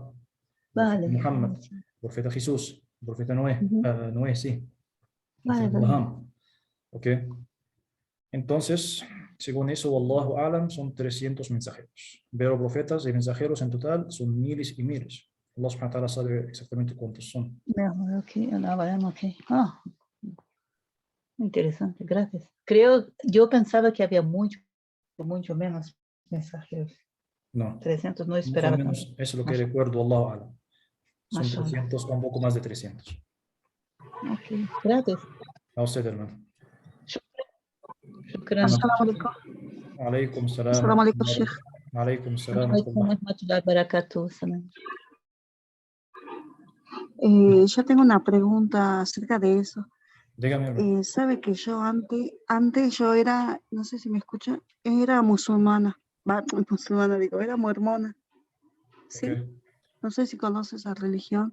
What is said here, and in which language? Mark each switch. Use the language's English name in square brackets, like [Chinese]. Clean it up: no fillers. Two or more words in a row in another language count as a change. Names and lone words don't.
[Spanish] Profeta Vale. Muhammad, profeta Jesús, profeta Noé, Noé, sí, Vale. profeta Abraham. ¿Ok? Entonces, según eso, [Arabic] والله أعلم, [Spanish] son 300 mensajeros. Pero profetas y mensajeros en total son miles y miles. [Arabic] الله سبحانه وتعالى [Spanish] sabe exactamente cuántos son. Mejor, ok. Interesante, gracias. Yo pensaba que había mucho menos mensajeros. No, 300, no más o esperaba tanto. menos eso es lo que recuerdo, [Arabic] والله أعلم. Son [Spanish] Mashallah. 300 o un poco más de 300. Ok, gracias. A usted, hermano. Shukran. [Arabic] السلام عليكم. عليكم السلام. السلام عليكم, Sheikh. عليكم السلام. عليكم ورحمة الله وبركاته. Salam. [Spanish] Yo tengo una pregunta acerca de eso. Dígame, hermano. Sabe que yo antes yo era, no sé si me escucha, era musulmana. Musulmana digo, era mormona. ¿Sí? Ok. No sé si conoce esa religión.